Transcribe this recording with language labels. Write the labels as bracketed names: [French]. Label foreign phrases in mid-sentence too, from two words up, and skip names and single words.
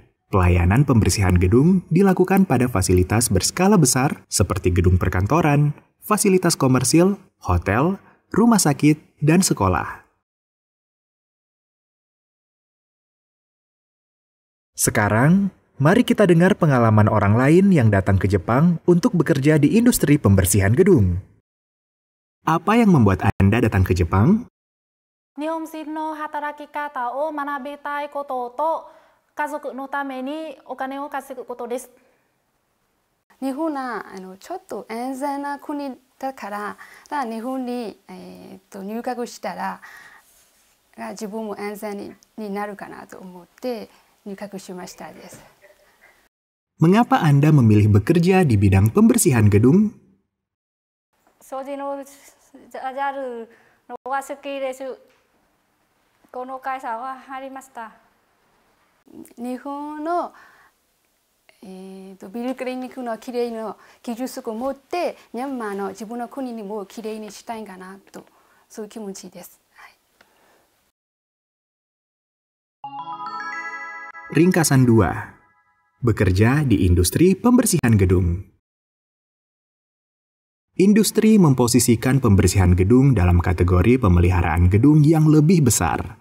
[Indonesian] Pelayanan pembersihan gedung dilakukan pada fasilitas berskala besar seperti gedung perkantoran, fasilitas komersil, hotel, rumah sakit, dan sekolah. Sekarang, mari kita dengar pengalaman orang lain yang datang ke Jepang untuk bekerja di industri pembersihan gedung. Apa yang membuat Anda datang ke Jepang? [Japanese] 日本人の働き方を学びたいことと家族のためにお金を稼ぐことです。日本はちょっと安全な国だから日本に、入学したら自分も安全になるかなと思って入学しましたです。 [Indonesian] Mengapa Anda memilih bekerja di bidang pembersihan gedung? [Japanese] 掃除のJALのが好きです。この会社は入りました。日本の、ビルクリニックのきれいな技術を持ってミャンマーの自分の国にもきれいにしたいかなとそういう気持ちです。 [Indonesian] Ringkasan 2. Bekerja di industri pembersihan gedung. Industri memposisikan pembersihan gedung dalam kategori pemeliharaan gedung yang lebih besar.